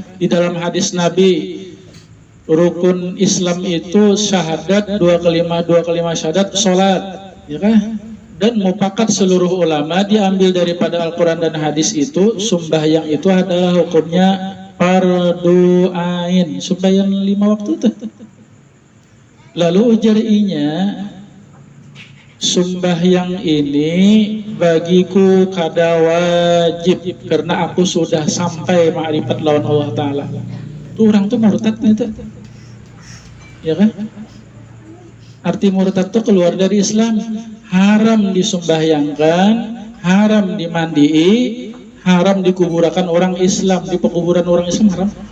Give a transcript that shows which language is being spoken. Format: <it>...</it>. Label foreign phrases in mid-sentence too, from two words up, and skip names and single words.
<id>Di dalam hadis Nabi rukun Islam itu syahadat, dua kalimat syahadat, salat. Ya kan? Dan mufakat seluruh ulama diambil daripada Al-Quran dan hadis itu sembahyang itu adalah hukumnya fardu ain, sembahyang 5 waktu tuh.</id> <bjn>Lalu ujarinya sembahyang ini bagiku kada wajib karena aku sudah sampai ma'rifat lawan Allah Ta'ala. Tuh orang tuh murtad itu. Ya kan? Arti murtad tuh keluar dari Islam.</bjn> <id>Haram disembahyangkan, haram dimandii, haram dikuburkan orang Islam, di pekuburan orang Islam haram.</id>